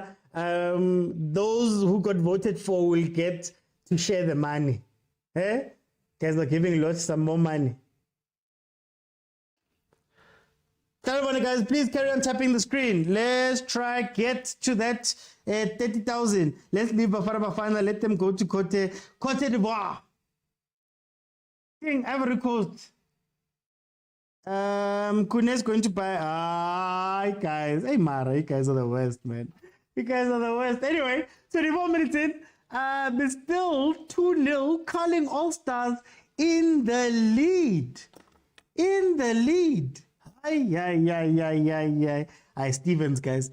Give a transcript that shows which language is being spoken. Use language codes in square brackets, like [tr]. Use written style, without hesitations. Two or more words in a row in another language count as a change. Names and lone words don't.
[en] Those who got voted for will get to share the money. Eh? Guys are giving lots some more money. Tell everyone, guys, please carry on tapping the screen. Let's try get to that 30,000. Let's leave Bafana Bafana. Let them go to Cote d'Ivoire. Ivory Coast. Kune's going to buy. Guys. Hey, Mara, you guys are the worst, man. You guys are the worst. Anyway, 24 minutes in. There's still 2-0. Carling All Stars in the lead. In the lead. Hi, Stevens, guys.